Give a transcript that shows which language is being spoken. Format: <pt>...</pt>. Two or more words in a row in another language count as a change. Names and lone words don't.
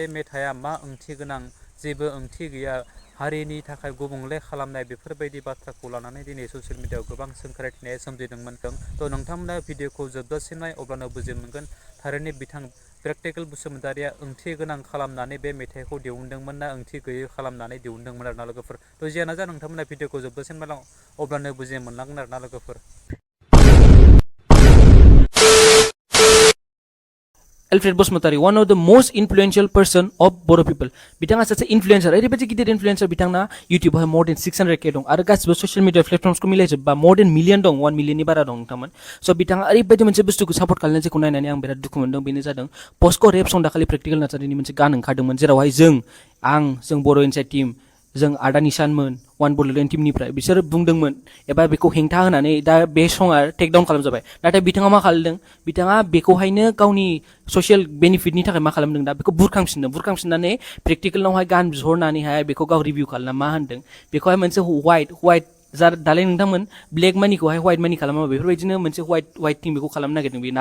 <brx>मेथाइआ मा ओंथि गोनां जेबो ओंथि गैया हारिनि थाखाय गुबुंले खालामनाय बेफोरबायदि बाथ्राखौ लानानै दिनै ससियेल मिडियायाव गोबां सोंखारिनाया सोमजिदोंमोन थ' नोंथांमोना भिडिअखौ जोबजासिम नाय अब्लानो बुजि मोनगोन थारैनो बिथां प्रेक्टिकल बसुमतारीया ओंथि गोनां खालामनानै बे मेथाइखौ दिहुनदोंमोन ना ओंथि गैयै खालामनानै दिहुनदोंमोन आरोना लोगोफोर थ' जियानो जा नोंथांमोना भिडिअखौ जोबजासिम नाय अब्लानो बुजि मोनलांगोन आरोना लोगोफोर</brx> <en>Alfred Bosmatari, one of the most influential person of Boro people.</en> <brx>बिथाङा सासे influencer, ओरैबायदि गिदिर influencer बिथाङा YouTube आवहाय</brx> <en>more than 600k</en> <brx>दं आरो गासिबो</brx> <en>social media platforms</en> <brx>को मिलायजोबबा</brx> <en>more than million</en> <brx>दं 1 million नि बारा दं नोंथांमोन so बिथाङा ओरैबायदि मोनसे बुस्थुखौ सापर्ट खालामनाय जेखौ नायनानै आं बिराद दुखु मोनदों बेनो जादों Pocso Rabe सं दाखालि प्रेक्टिकल नार्सारिनि मोनसे गान ओंखारदोंमोन जेरावहाय जों बर'</brx> <en>inside team</en> <brx>जों आदा निशानमोन वान बोडोलेण्ड टीमनिफ्राय बिसोर बुंदोंमोन एबा बेखौ हेंथा होनानै दा बे सङा</brx> <en>take down</en> <brx>खालामजाबाय नाथाय बिथाङा मा खालामदों बिथाङा बेखौहायनो गावनि ससियेल बेनिफिटनि थाखाय मा खालामदों दा बेखौ बुरखांफिननानै प्रेक्टिकेलावहाय गान बिहरनानैहाय बेखौ गाव रिभिउ खालामना मा होनदों बेखौहाय मोनसे व्हाइट दालाय नोंथांमोन ब्लेक मानिखौहाय व्हाइट मानि खालामा बेफोरबायदिनो मोनसे व्हाइट थिं बेखौ खालामनो नागिरदों बेयो</brx>